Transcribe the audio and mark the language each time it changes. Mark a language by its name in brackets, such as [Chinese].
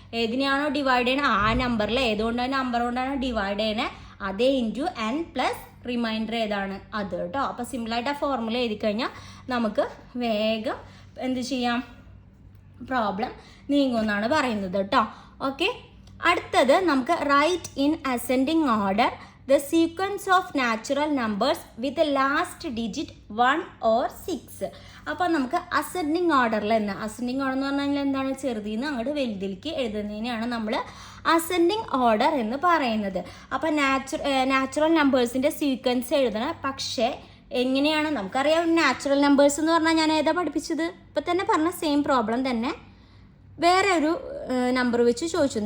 [Malayalam] ഏതിനെയാണോ divide ചെയ്യണത് ആ നമ്പറിൽ ഏതുകൊണ്ടാണ് നമ്പർ കൊണ്ടാണ് ഡിവൈഡ് ചെയ്യണത് അതേ ഇൻറ്റു n പ്ലസ് റിമൈൻഡർ ഏതാണ് അത് കേട്ടോ. അപ്പോൾ സിമ്പിളായിട്ട് ആ ഫോർമുല എഴുതി കഴിഞ്ഞാൽ നമുക്ക് വേഗം എന്ത് ചെയ്യാം, പ്രോബ്ലം നീങ്ങുമെന്നാണ് പറയുന്നത് കേട്ടോ. [English] okay, [Malayalam] അടുത്തത് നമുക്ക് [English] Write in ascending order the sequence of natural numbers with the last digit 1 or 6. [Malayalam] അപ്പോൾ നമുക്ക് അസെൻഡിങ് ഓർഡറിൽ അസെൻഡിങ് ഓർഡർ എന്ന് പറഞ്ഞാൽ എന്താണ്, ചെറുതിന്ന് അങ്ങോട്ട് വലുതിലേക്ക് എഴുതുന്നതിനെയാണ് നമ്മൾ അസെൻഡിങ് ഓർഡർ എന്ന് പറയുന്നത്. അപ്പോൾ നാച്ചുറൽ നമ്പേഴ്സിൻ്റെ സീക്വൻസ് എഴുതണം. പക്ഷേ എങ്ങനെയാണ് നമുക്കറിയാം, നാച്ചുറൽ നമ്പേഴ്സ് എന്ന് പറഞ്ഞാൽ ഞാൻ ഏതാ പഠിപ്പിച്ചത്, ഇപ്പം തന്നെ പറഞ്ഞ സെയിം പ്രോബ്ലം തന്നെ വേറെ ഒരു നമ്പർ വെച്ച് ചോദിച്ചു.